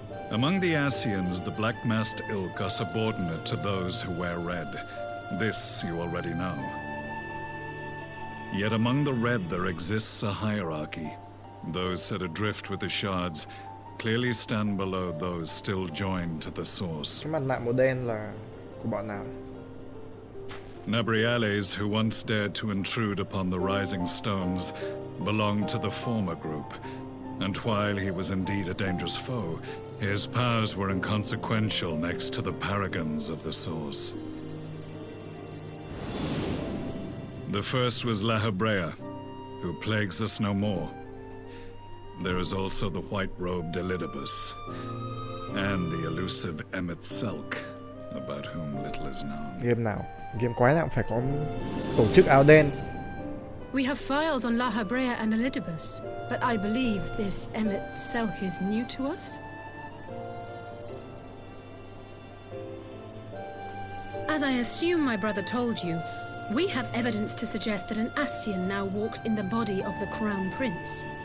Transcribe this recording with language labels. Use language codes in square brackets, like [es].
[en] Among the Ascians, the Black-masked ilk are subordinate to those who wear red. This you already know. Yet among the red there exists a hierarchy. Those set adrift with the shards clearly stand below those still joined to the source. [vi] Cái mặt nạ màu đen là của bọn nào? [en] Nabriales, who once dared to intrude upon the Rising Stones, belonged to the former group, and while he was indeed a dangerous foe, his powers were inconsequential next to the paragons of the Source. The first was La Habrea, who plagues us no more. There is also the white-robed Elidibus, and the elusive Emmet Selk, about whom little is known. [vi] Game nào? Game quái nào cũng phải có tổ chức áo đen. [en] We have files on La Habrea and Elidibus, but I believe this Emmet Selk is new to us? As I assume my brother told you, We have evidence to suggest that an Ascian now walks in the body of the Crown Prince.